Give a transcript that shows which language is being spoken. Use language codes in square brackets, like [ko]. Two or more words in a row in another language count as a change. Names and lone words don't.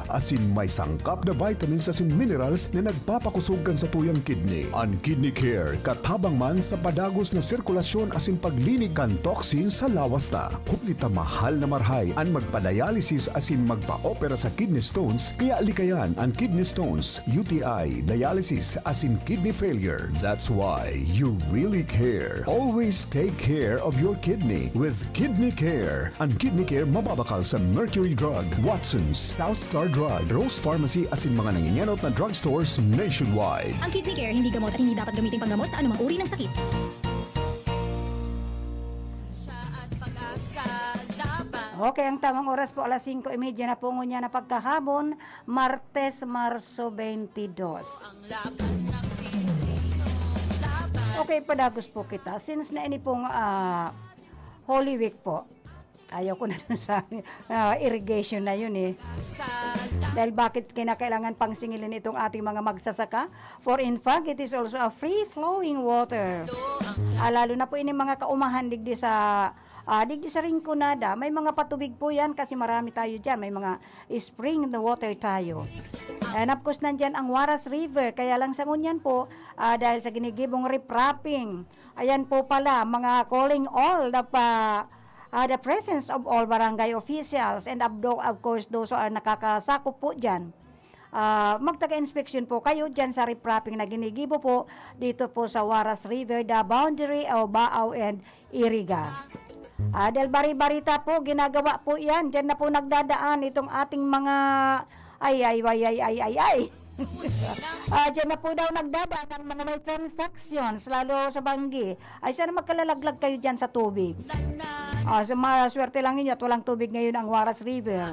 [bik] Asin may sangkap na vitamins asin minerals na nagpapakusog kan sa tuyang kidney. Ang Kidney Care, katabang man sa padagos na sirkulasyon asin paglinig kan toxin sa lawas ta. Kuplita mahal na marhay ang magpa-dialysis asin magpa-opera sa [en] kidney stones, [bik] kaya likayan ang [en] kidney stones, [bik] UTI, dialysis asin [en] kidney failure. That's why you really care. Always take care of your kidney with Kidney Care. [bik] Ang Kidney Care mababakal sa Mercury Drug, Watson's, South Star Drug, Rose Pharmacy asin mga nanginyanot na [en] drugstores nationwide. [tl] Ang Kidney Care hindi gamot at hindi dapat gamiting panggamot sa anumang uri ng sakit. [bik] Okay, ang tamang oras po alas 5:30 na po ngunya na pagkahabon, Martes, Marso 22. Okay, padagos po kita. [tl] Since na ini pong [en] Holy Week [tl] po, ayaw ko na dun sa irrigation na yun eh. Dahil bakit kinakailangan pang singilin itong ating mga magsasaka? [en] For in fact, it is also a free-flowing water. [bik] Lalo na po ini mga kaumahan digdi sa Rinconada. [tl] May mga patubig po yan kasi marami tayo dyan. May mga [en] spring the water [tl] tayo. [en] And of course, [tl] nandyan ang Waras River. Kaya lang sa ngunyan po, dahil sa ginigibong riprapping, ayan po pala, mga [en] calling all the presence of all barangay officials and of course [tl] those who are nakakasakop po dyan. Magtaga-inspection po kayo dyan sa riprapping na ginigibo po dito po sa Waras River, [en] the boundary of Baaw and Iriga. [tl] Dahil bari-barita po, ginagawa po yan. Dyan na po nagdadaan itong ating mga ay. Dyan na po daw nagdadaan ang mga may transactions, lalo sa Banggi. Ay, sana magkalalaglag kayo dyan sa tubig. Swerte lang ninyo at walang tubig ngayon ang Waras River.